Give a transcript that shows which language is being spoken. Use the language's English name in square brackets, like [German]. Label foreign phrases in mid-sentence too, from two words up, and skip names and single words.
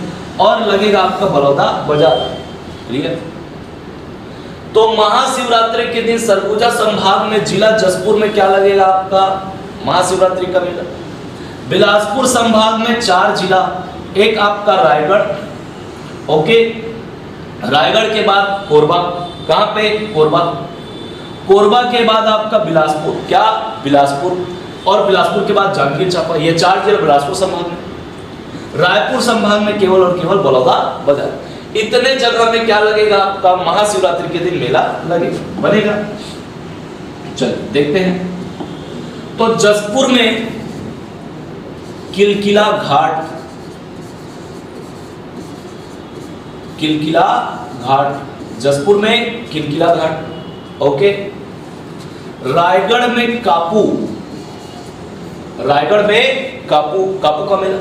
[Hindi] और लगेगा आपका बलौदा बाजार, क्लियर। तो महाशिवरात्रि के दिन सरगुजा संभाग में जिला जसपुर में क्या लगेगा, आपका महाशिवरात्रि का मेला। बिलासपुर संभाग में 4 जिला, एक आपका रायगढ़, ओके। रायगढ़ के बाद कोरबा, कहां पे, कोरबा। कोरबा के बाद आपका बिलासपुर, क्या, बिलासपुर। और बिलासपुर के बाद जांजगीर चांपा। ये 4 जिला बिलासपुर संभाग में। रायपुर संभाग में केवल और केवल बलौदा बाजार। इतने जगह में क्या लगेगा, आपका महाशिवरात्रि के दिन मेला लगेगा, बनेगा। चलिए देखते हैं। तो जसपुर में किलकिला घाट, किलकिला घाट, जसपुर में किलकिला घाट, ओके। रायगढ़ में कापू, रायगढ़ में कापू, कापू का मेला।